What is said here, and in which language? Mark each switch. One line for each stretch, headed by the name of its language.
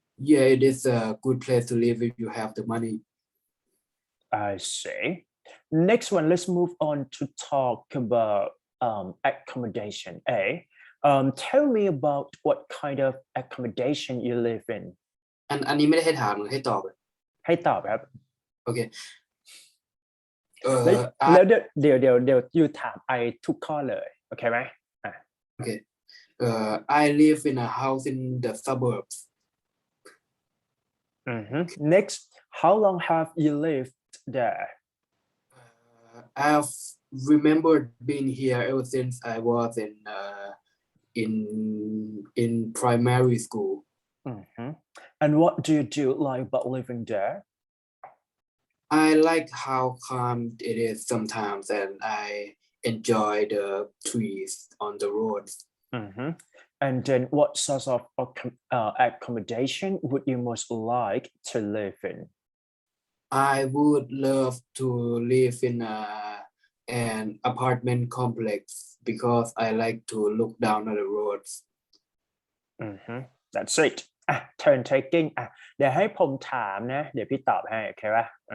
English: Yeah, it is a good place to live if you have the money. I see. Next one, let's move on to talk about accommodation. Tell me about what kind of accommodation you live in.
Thai: อันนี้ไม่ได้ให้ถามหรือให้ตอบ ให้ตอบครับ โอเค แล้วเดี๋ยวยูถามไอทุกข้อเลยโอเคไหม
English: Okay. I live in a house in the suburbs. Next, how long have you lived there? I've remembered being here ever since I was in primary school. And what do you do like about living there? I like how calm it is sometimes, and I enjoy the trees on the roads. And then what sorts of accommodation would you most like to live in? I would love to live in an apartment complex because I like to look down at the roads. That's it.
Thai: Turn taking เดี๋ยวให้ผมถามนะเดี๋ยวพี่ตอบให้โอเคป่ะ